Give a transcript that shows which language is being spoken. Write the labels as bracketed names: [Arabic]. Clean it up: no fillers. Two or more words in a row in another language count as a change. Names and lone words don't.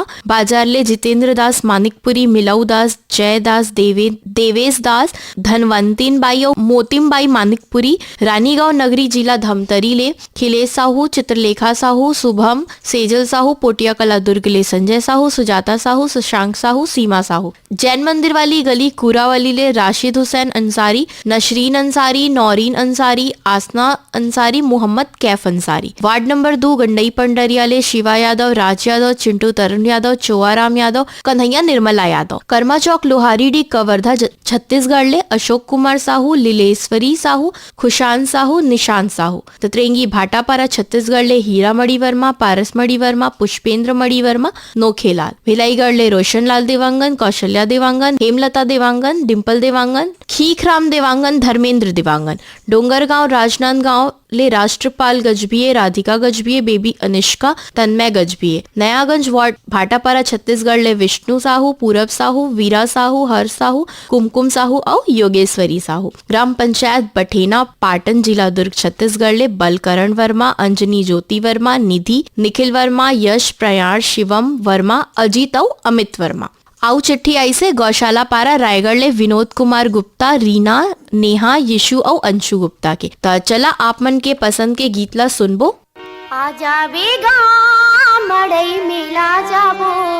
[Chhattisgarhi] बाजारले जितेंद्र दास मानिकपुरी, मिलाऊ दास, जय दास, देवेश दास, धनवंतीन बाई और मोतिम बाई मानिकपुरी। रानीगांव नगरी जिला धमतरी ले खिलेश साहू, चित्रलेखा साहू, शुभम, सेजल साहू। पोटिया कला दुर्ग ले संजय साहू, सुजाता साहू, शशांक साहू, सीमा साहू। जैन मंदिर वाली गली कुरावाली ले राशिद हुसैन अंसारी, नशरीन अंसारी, नौरीन अंसारी, आसना अंसारी, मोहम्मद कैफ अंसारी। वार्ड नंबर 2 गंडई पंडरिया ले शिवा यादव, राज यादव, चिंटू तरुण यादव, चोआराम यादव, कन्हैया निर्मला यादव। कर्मा चौक लोहारीडी कवर्धा छत्तीसगढ़ ले अशोक कुमार साहू, लीलेश्वरी साहू, खुशान साहू, निशांत साहू। तत्रेंगी भाटापारा छत्तीसगढ़ ले हीरा मणि वर्मा, पारस मणि वर्मा, पुष्पेंद्र मणि वर्मा, नोखेलाल। भिलाईगढ़ ले रोशन लाल देवांगन, कौशल्या देवांगन, हेमलता देवांगन, डिम्पल देवांगन, खीखराम देवांगन, धर्मेंद्र देवांगन। डोंगरगांव राजनांदगांव ले राष्ट्रपाल गजभिये, राधिका गजभिये, बेबी अनिष्का, तन्मय गजभिये। नयागंज वार्ड भाटापारा छत्तीसगढ़ ले विष्णु साहू, पूरब साहू, वीरा साहू, हर्ष साहू, कुमकुम साहू और योगेश्वरी साहू। ग्राम पंचायत बठेना पाटन जिला दुर्ग छत्तीसगढ़ ले बलकरण वर्मा, अंजनी ज्योति वर्मा, निधि, निखिल वर्मा, यश, प्रयाण, शिवम वर्मा, अजीत और अमित वर्मा। आउ चिट्ठी आई से गौशाला पारा रायगढ़ ले विनोद कुमार गुप्ता, रीना, नेहा, यीशु और अंशु गुप्ता के। तो चला आप मन के पसंद के गीत ला सुनबो। आजा बेगा मड़ई मेला जाबो,